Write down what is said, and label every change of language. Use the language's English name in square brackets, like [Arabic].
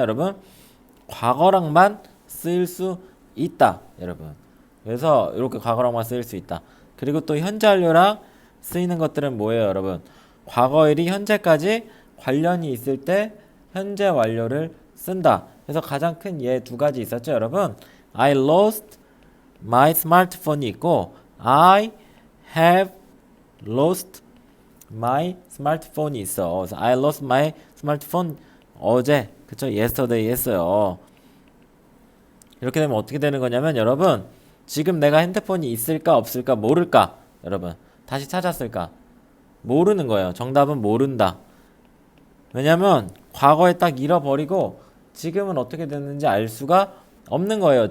[Korean] 여러분, 과거랑만 쓰일 수 있다. 여러분, 그래서 이렇게 과거랑만 쓰일 수 있다. 그리고 또 현재 완료랑 쓰이는 것들은 뭐예요? 여러분, 과거일이 현재까지 관련이 있을 때 현재 완료를 쓴다. 그래서 가장 큰 예 두 가지 있었죠, 여러분. [English] I lost my smartphone이 [Korean] 있고 [English] I have lost my smartphone이 [Korean] 있어. 그래서 [English] I lost my smartphone [Korean] 어제, 그쵸? yesterday 했어요. 이렇게 되면 어떻게 되는 거냐면 여러분, 지금 내가 핸드폰이 있을까 없을까 모를까? 여러분, 다시 찾았을까? 모르는 거예요. 정답은 모른다. 왜냐면 과거에 딱 잃어버리고 지금은 어떻게 됐는지 알 수가 없는 거예요.